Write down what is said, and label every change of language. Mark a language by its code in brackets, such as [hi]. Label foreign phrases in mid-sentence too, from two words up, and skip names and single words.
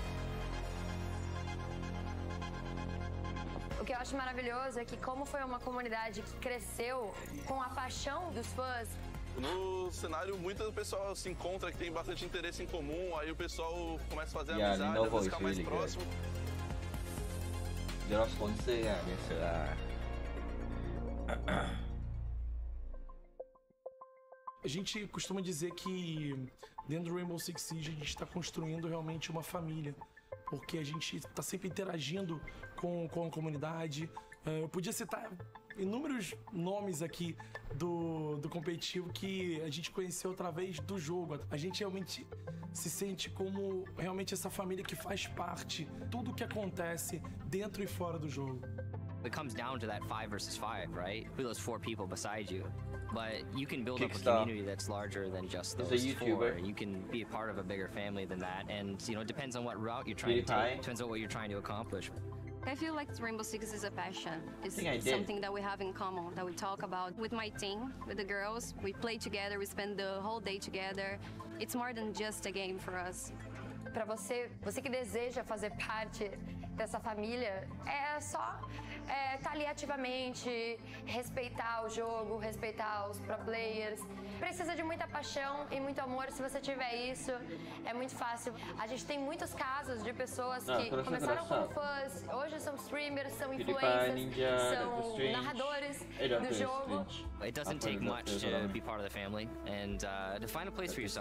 [pt] O que eu acho maravilhoso é que como foi uma comunidade que cresceu com a paixão dos fãs. No cenário, muito pessoal se encontra que tem bastante interesse em comum, aí o pessoal começa a fazer amizade, a ficar mais próximo. [ms] Dia sponsor ya, biasalah. [pt] A gente costuma dizer que dentro do Rainbow Six Siege a gente está construindo realmente uma família, porque a gente está sempre interagindo com a comunidade. Eu podia citar inúmeros nomes aqui do competitivo que a gente conheceu através do jogo. A gente realmente se sente como realmente essa família que faz parte de tudo que acontece dentro e fora do jogo. [en] It comes down to that 5 versus 5, right? With those 4 people beside you. But you can build up a community that's larger than just those 4. You can be a part of a bigger family than that. And, you know, it depends on what route you're trying to take. Depends on what you're trying to accomplish. I feel like Rainbow Six is a passion. It's something that we have in common, that we talk about with my team, with the girls. We play together, we spend the whole day together. It's more than just a game for us. [pt] Para você que deseja fazer parte dessa família, é só estar ali ativamente, respeitar o jogo, respeitar os [en] pro players. [pt] Precisa de muita paixão e muito amor. Se você tiver isso, é muito fácil. A gente tem muitos casos de pessoas que começaram como fãs, hoje são streamers, são influencers, são narradores do jogo. [en] It doesn't take much to be part of the family and to find a place for yourself.